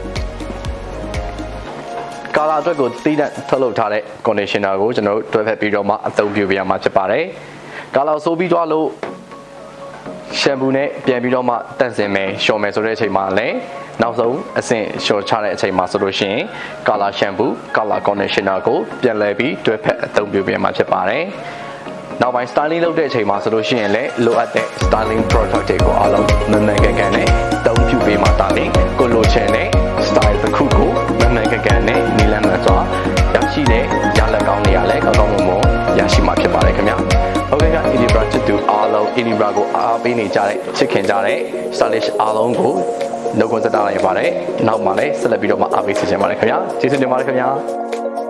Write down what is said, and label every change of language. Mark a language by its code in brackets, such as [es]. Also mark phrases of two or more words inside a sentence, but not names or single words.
[my] ကာလာအတွက်ကိုတည်တံ့ထုတ်လုပ်ထားတဲ့ conditioner ကိုကျွန်တော်တို့တွဲဖက်ပြီးတော့မှအသုံးပြုပေးရမှာဖြစ်ပါတယ်ကာလာဆိုးပြီးသွားလို့ရှမ်ပူနဲ့ပြန်ပြီးတော့မှတန့်စင်မယ်လျှော်မယ်ဆိုတဲ့အ ချိန်မှာလည်းနောက်ဆုံးအဆင့်လျှော်ချတဲ့အချိန်မှာဆိုလို့ရှိရင် [en] color shampoo color conditioner [my] ကိုပြန်လည်ပြီးတွဲဖက်အသုံးပြုပေးမှာဖြစ် ပါတယ်နောက်ပိုင်း styling လုပ်တဲ့အချိန်မှာဆိုလို့ရှိရင်လည်းလိုအပ်တဲ့ [en] styling product [my] တွေကိုအားလုံးမှန်မှန်ကန်ကန်နဲ့အသုံးပြုပေးမှာတာလေကိုလိုချင်တဲ့ style တစ်ခုကိုမှန်မှန်ကန်ကန်နဲ့နီလန်းမှန်စွာရရှိတဲ့ရလဒ်ကောင်းတွေရလဲကောင်းကောင်းမွန်မွန်ရရှိမှာဖြစ်ပါတယ်ခင်ဗျဟုတ်ကဲ့က Inibra ချစ်သူအားလုံး Inibra ကိုအားပေးနေကြတဲ့ချစ်ခင်ကြတဲ့ stylish အားလုံးကိုနှုတ်ခွန်းဆက်တာလိုက်ပါတယ်နောက်မှလည်းဆက်လက်ပြီးတော့မှအားပေးစီစဉ်ပါတယ်ခင်ဗျာကျေးဇူးတင်ပါတယ်ခင်ဗျာ